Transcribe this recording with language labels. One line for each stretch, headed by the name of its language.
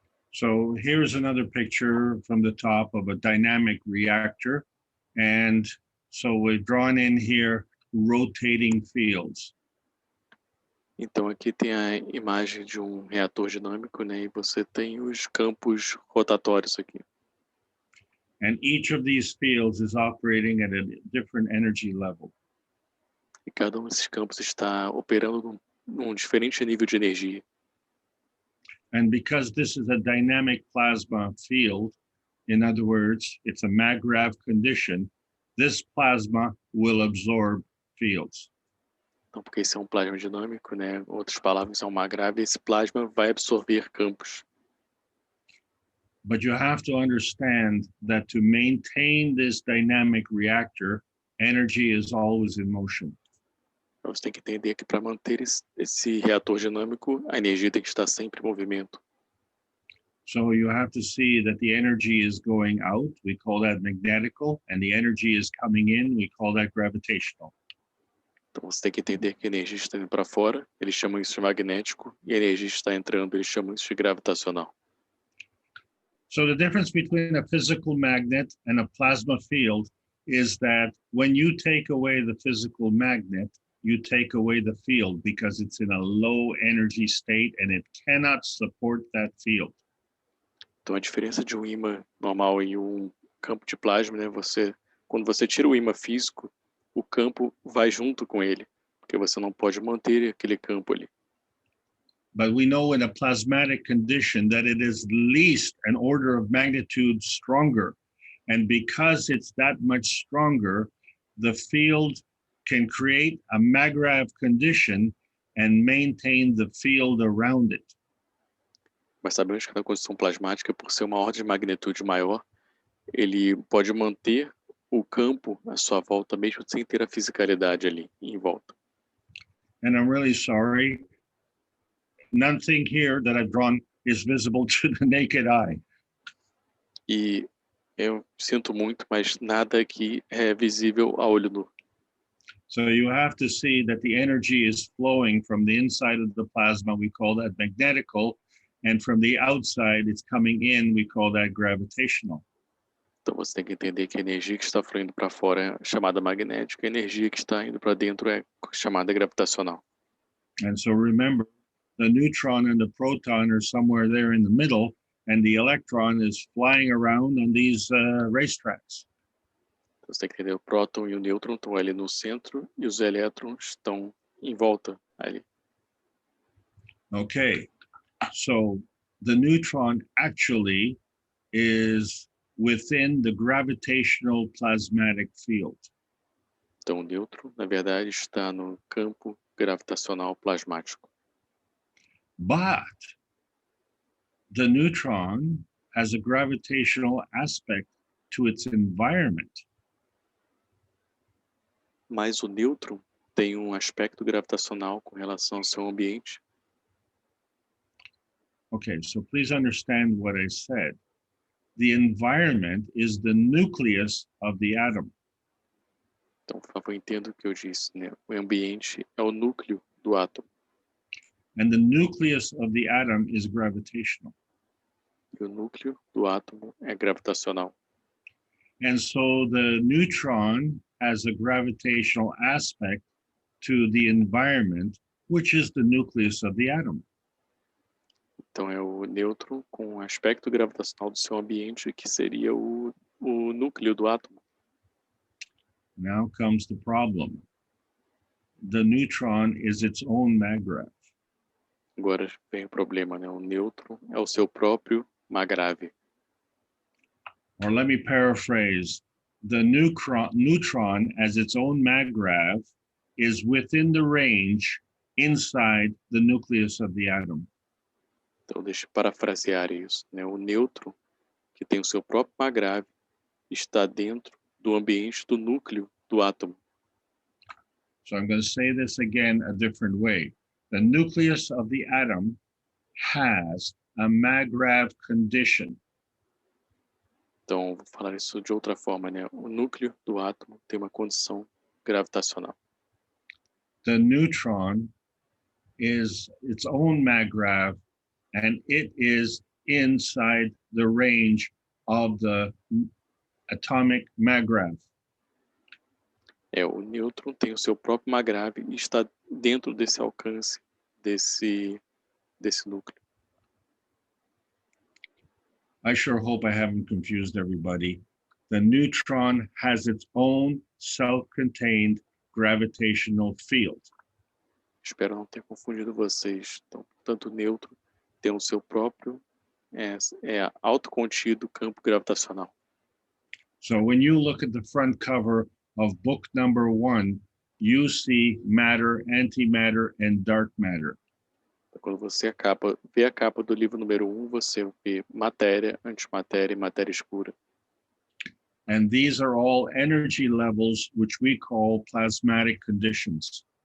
English: So here's another picture from the top of a dynamic reactor. And so we've drawn in here rotating fields.
Portuguese: Então aqui tem a imagem de um reator dinâmico, né? E você tem os campos rotatórios aqui.
English: And each of these fields is operating at a different energy level.
Portuguese: E cada um desses campos está operando num diferente nível de energia.
English: And because this is a dynamic plasma field, in other words, it's a MAGRAV condition, this plasma will absorb fields.
Portuguese: Então, porque esse é um plasma dinâmico, né? Em outras palavras, é uma grave, esse plasma vai absorver campos.
English: But you have to understand that to maintain this dynamic reactor, energy is always in motion.
Portuguese: Então, você tem que entender que para manter esse reator dinâmico, a energia tem que estar sempre em movimento.
English: So you have to see that the energy is going out, we call that magnetical, and the energy is coming in, we call that gravitational.
Portuguese: Então, você tem que entender que a energia está indo para fora, eles chamam isso de magnético, e a energia está entrando, eles chamam isso de gravitacional.
English: So the difference between a physical magnet and a plasma field is that when you take away the physical magnet, you take away the field because it's in a low energy state and it cannot support that field.
Portuguese: Então, a diferença de um ímã normal e um campo de plasma, né? Quando você tira o ímã físico, o campo vai junto com ele, porque você não pode manter aquele campo ali.
English: But we know in a plasmatic condition that it is at least an order of magnitude stronger. And because it's that much stronger, the field can create a MAGRAV condition and maintain the field around it.
Portuguese: Mas sabemos que na condição plasmática, por ser uma ordem de magnitude maior, ele pode manter o campo à sua volta, mesmo sem ter a fisicalidade ali em volta.
English: And I'm really sorry. Nothing here that I've drawn is visible to the naked eye.
Portuguese: E eu sinto muito, mas nada aqui é visível a olho nu.
English: So you have to see that the energy is flowing from the inside of the plasma, we call that magnetical, and from the outside it's coming in, we call that gravitational.
Portuguese: Então você tem que entender que a energia que está fluindo para fora é chamada magnética, a energia que está indo para dentro é chamada gravitacional.
English: And so remember, the neutron and the proton are somewhere there in the middle, and the electron is flying around on these racetracks.
Portuguese: Então você tem que entender o próton e o nêutron estão ali no centro e os elétrons estão em volta ali.
English: Okay, so the neutron actually is within the gravitational plasmatic field.
Portuguese: Então o nêutron, na verdade, está no campo gravitacional plasmático.
English: But the neutron has a gravitational aspect to its environment.
Portuguese: Mas o nêutron tem um aspecto gravitacional com relação ao seu ambiente.
English: Okay, so please understand what I said. The environment is the nucleus of the atom.
Portuguese: Então, por favor, entenda o que eu disse, né? O ambiente é o núcleo do átomo.
English: And the nucleus of the atom is gravitational.
Portuguese: E o núcleo do átomo é gravitacional.
English: And so the neutron has a gravitational aspect to the environment, which is the nucleus of the atom.
Portuguese: Então é o nêutron com o aspecto gravitacional do seu ambiente, que seria o núcleo do átomo.
English: Now comes the problem. The neutron is its own MAGRAV.
Portuguese: Agora vem o problema, né? O nêutron é o seu próprio MAGRAV.
English: or let me paraphrase, the neutron as its own maggrav is within the range inside the nucleus of the atom.
Portuguese: Então, deixa eu parafrasear isso, né? O nêutron, que tem o seu próprio maggrav, está dentro do ambiente do núcleo do átomo.
English: So I'm going to say this again a different way. The nucleus of the atom has a maggrav condition.
Portuguese: Então, vou falar isso de outra forma, né? O núcleo do átomo tem uma condição gravitacional.
English: The neutron is its own maggrav, and it is inside the range of the atomic maggrav.
Portuguese: O nêutron tem o seu próprio maggrav e está dentro desse alcance desse núcleo.
English: I sure hope I haven't confused everybody. The neutron has its own self-contained gravitational field.
Portuguese: Espero não ter confundido vocês. Então, portanto, o nêutron tem o seu próprio autocontido campo gravitacional.
English: So when you look at the front cover of book number 1, you see matter, antimatter, and dark matter.
Portuguese: Quando você vê a capa do livro número 1, você vê matéria, antimatéria e matéria escura.
English: And these are all energy levels which we call plasmatic conditions.